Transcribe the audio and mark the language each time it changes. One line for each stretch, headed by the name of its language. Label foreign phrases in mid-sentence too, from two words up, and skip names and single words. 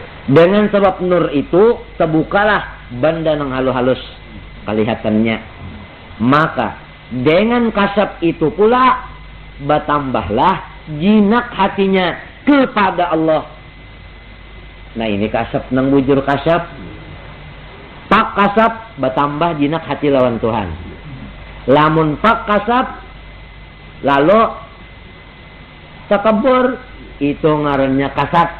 Indonesian: Dengan sebab nur itu terbukalah benda yang halus-halus kelihatannya. Maka dengan kasab itu pula bertambahlah jinak hatinya kepada Allah. Nah ini kasab nang bujur kasab. Pak kasab bertambah jinak hati lawan Tuhan.
Banjar: Lamun pak kasab lalu takabur itu ngarannya kasab.